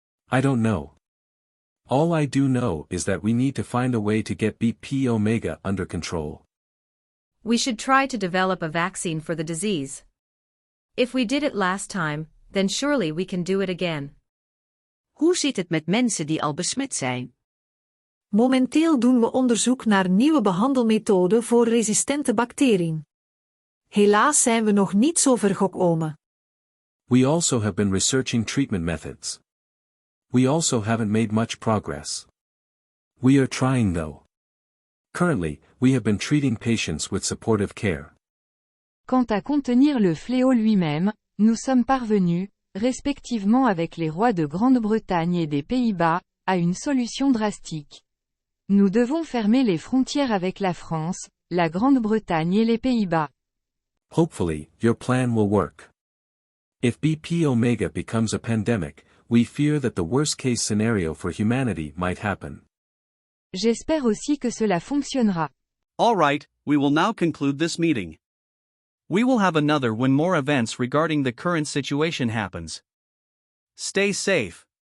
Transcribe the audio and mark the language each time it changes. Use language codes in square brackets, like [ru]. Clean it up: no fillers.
[en] I don't know. All I do know is that we need to find a way to get BP Omega under control. We should try to develop a vaccine for the disease. If we did it last time, then surely we can do it again. [nl] Hoe zit het met mensen die al besmet zijn? Momenteel doen we onderzoek naar nieuwe behandelmethoden voor resistente bacteriën. Helaas zijn we nog niet zo ver gekomen. [en] We also have been researching treatment methods. We also haven't made much progress. We are trying though. Currently, we have been treating patients with supportive care. [fr] Quant à contenir le fléau lui-même, nous sommes parvenus, respectivement avec les rois de Grande-Bretagne et des Pays-Bas, à une solution drastique. Nous devons fermer les frontières avec la France, la Grande-Bretagne et les Pays-Bas. [en] Hopefully, your plan will work. If BP Omega becomes a pandemic, we fear that the worst-case scenario for humanity might happen. [fr] J'espère aussi que cela fonctionnera. [en] All right, we will now conclude this meeting. We will have another when more events regarding the current situation happens. Stay safe.